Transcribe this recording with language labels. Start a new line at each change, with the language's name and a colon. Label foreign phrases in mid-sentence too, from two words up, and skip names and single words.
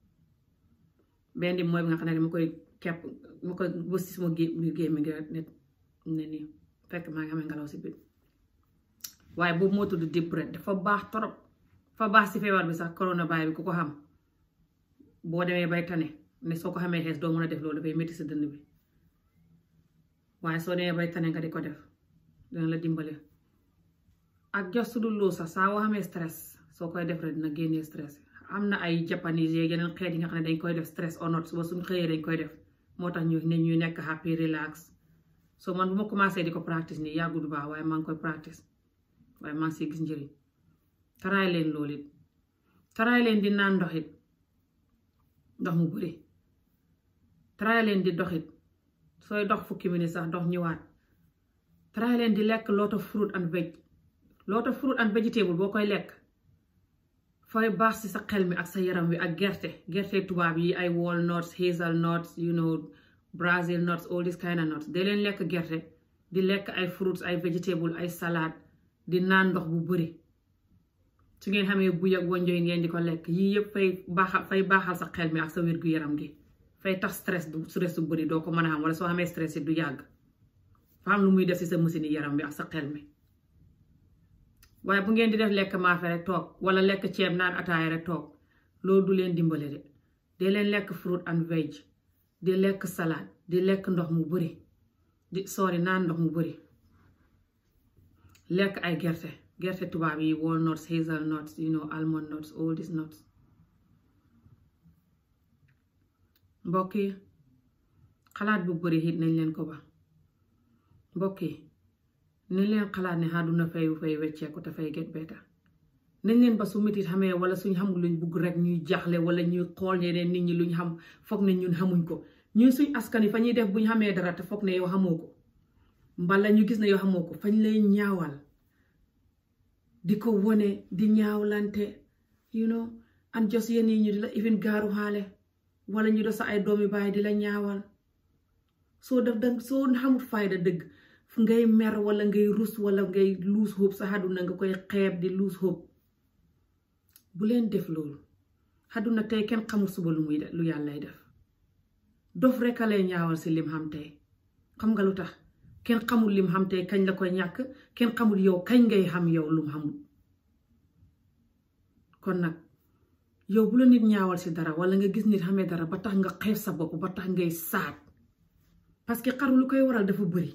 Wolof: benn mooy bi nga xam ne ma koy kepp ma koy bës si sama gémmi ngi ne nii fekk maa ngi amee ngelaw si biir waaye boobu moo tudd
English: deep breath
Wolof: dafa baax torop dafa baax si feebar bi sax coronavirus bi ku ko xam boo demee bay tane ne soo ko xamee xees doo mën a def loolu dafay métti sa dënn bi waaye soo demee bay tane nga di ko def dina la dimbale. ak jos su dul loolu sax saa woo xamee stress soo koy def rek dina génnee stress am na ay japanese yeeg yeneen xeet yi nga xam ne dañ koy def
English: stress or not
Wolof: suba suñu xëyee dañ koy def moo tax ñu ne ñuy nekk
English: happy relax
Wolof: so man bu ma commencé di ko practice nii yàggu du baax waaye maa ngi koy practice waaye maa ngi siy gis njëriñ. taraay leen loolu it taraay leen di naan ndox it ndox mu bëri taraay leen di dox it sooy dox fukki minutes sax dox ñëwaat taraay leen di lekk
English: lot of fruit and
Wolof: vegetable boo koy lekk fay baax ci sa xel mi ak sa yaram wi ak gerte tubaab yi ay
English: walnuts hazelnuts Brazil nuts all this kind of nuts
Wolof: de leen lekk gerte di lekk ay fruits ay vegetable ay salade di naan ndox bu bëri su ngeen xamee buy ak wonjoy ngeen di ko lekk yii yëpp fay baaxal sa xel mi ak sa wér gu yaram gi fay tax stress du bëri doo ko mën a xam wala soo xamee stress it du yàgg fa am lu muy def ci sa machine yaram bi ak sa xel mi. waaye bu ngeen di def lekk maafe rek toog wala lekk ceeb naan ataaya rek toog loolu du leen dimbale de leen lekk
English: fruit and veg
Wolof: di lekk salade di lekk ndox mu bëri naan ndox mu bëri lekk ay gerte tubaab yi
English: walnuts hazelnuts almond nuts all these nuts.
Wolof: mbokk yi xalaat bu bëri it nañ leen ko ba mbokk yi nañ leen xalaat ne àdduna fay wecceeku te fay
English: get better
Wolof: nañ leen ba su metit xamee wala suñ xamul luñ bugg rek ñuy jaaxle wala ñuy xool ñeneen nit ñi luñ xam foog ne ñun xamuñ ko ñun suñ askan yi fa ñuy def buñ xamee dara te foog ne yow xamoo ko mbala ñu gis ne yow xamoo ko fañ lay ñaawal di ko wone di ñaawlante
English: and just
Wolof: yenn yi ñu di la even gaaru xaale wala ñu do sa ay doomi baay di la ñaawal soo xamul fayda dëgg fu ngay mer wala ngay rus wala ngay
English: lose hope
Wolof: sa àdduna nga koy xeeb di
English: lose hope.
Wolof: bu leen def loolu. àdduna tey kenn xamul suba lu yàllay def. dof rek a lay ñaawal si lim xam tey. xam nga lu tax kenn xamul lim xam tey kañ la koy ñàkk, kenn xamul yow kañ ngay xam yow lum xamul. kon nag yow bu la nit ñaawal si dara wala nga gis nit xamee dara ba tax nga xeeb sa bopp ba tax ngay saat,
French: parce que
Wolof: xaru lu koy waral dafa bëri.